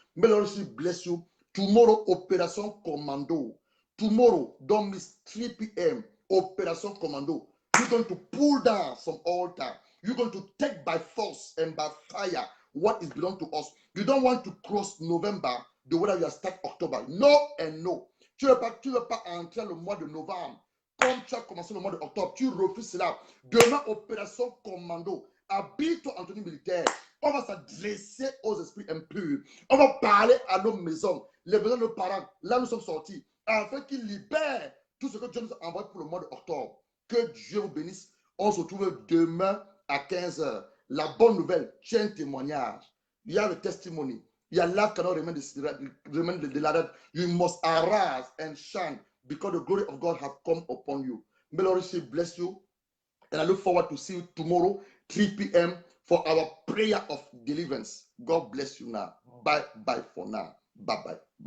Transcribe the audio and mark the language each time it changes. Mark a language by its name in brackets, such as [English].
[English] May the Lord bless you. Tomorrow, Operation Commando. Tomorrow, don't miss 3 p.m. Operation Commando. You're going to pull down some altar. You're going to take by force and by fire what is belong to us. You don't want to cross November the way that you are start October. No and no. [French] Tu ne veux pas entrer le mois de novembre. Comme tu as commencé le mois d'octobre, tu refuses cela. Demain, Opération Commando. Habille-toi en tenue militaire. On va s'adresser aux esprits impurs. On va parler à nos maisons, les maisons de nos parents. Là, nous sommes sortis, afin qu'ils libèrent tout ce que Dieu nous a envoyé pour le mois d'octobre. Que Dieu vous bénisse. On se retrouve demain à 15h. La bonne nouvelle, tu as un témoignage. Il y a le testimony. [English] Your life cannot remain the ladder. You must arise and shine because the glory of God has come upon you. May the Lord bless you. And I look forward to see you tomorrow, 3 p.m. for our prayer of deliverance. God bless you now. Bye for now. Bye.